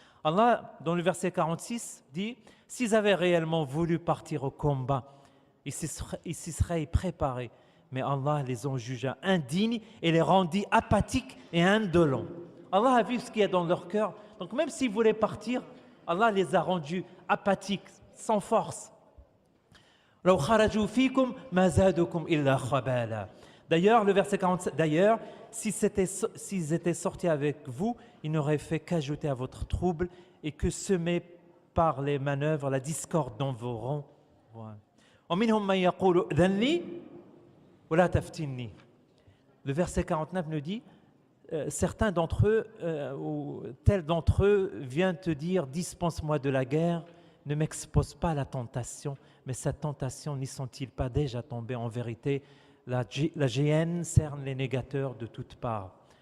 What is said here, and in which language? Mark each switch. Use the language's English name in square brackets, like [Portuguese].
[French] Allah, dans le verset 46, dit « S'ils avaient réellement voulu partir au combat, ils s'y seraient préparés, mais Allah les en jugea indignes et les rendit apathiques et indolents. » Allah a vu ce qu'il y a dans leur cœur. Donc même s'ils voulaient partir, Allah les a rendus apathiques, sans force. [Arabic] لو خرجوا فيكم ما زادوكم إلا خبالا. [French] D'ailleurs, le verset 47, d'ailleurs, s'ils étaient sortis avec vous, ils n'auraient fait qu'ajouter à votre trouble et que semer par les manœuvres la discorde dans vos rangs. Voilà. [Arabic] ومنهم من يقول ذن لي ولا تفتني. [French] Le verset 49 nous dit certains d'entre eux, ou tel d'entre eux, vient te dire « Dispense-moi de la guerre, ne m'expose pas à la tentation ». Mais cette tentation n'y sont-ils pas déjà tombés? En vérité, la géhenne cerne les négateurs de toutes parts.